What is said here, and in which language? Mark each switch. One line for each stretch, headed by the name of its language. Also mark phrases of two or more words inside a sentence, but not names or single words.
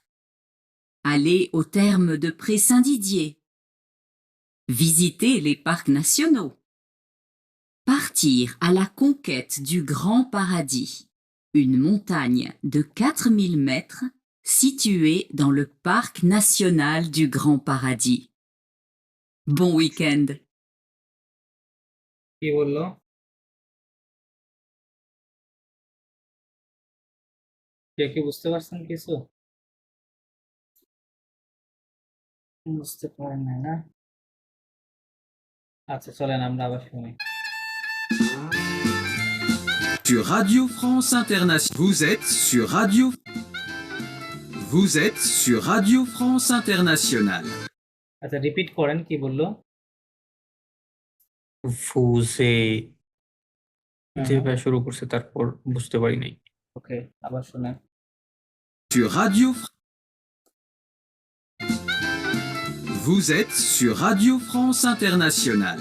French: Aller au terme de Pré-Saint-Didier, visiter les parcs nationaux, partir à la conquête du Grand Paradis, une montagne de 4000 mètres située dans le parc national du Grand Paradis. Bon week-end!
Bangla: কি বললো কেউ কি বুঝতে পারছেন কিছু বুঝতে পারেন না আচ্ছা চলেন আমরা আবার শুনি
French: Sur Radio France Internationale. Vous êtes sur Radio France Internationale.
Bangla: আচ্ছা রিপিট করেন কি বললো ফুজে যেভাবে শুরু করছে তারপর বুঝতে পারি নাই ওকে আবার শুনেন
French: Sur Radio Vous êtes sur Radio France Internationale.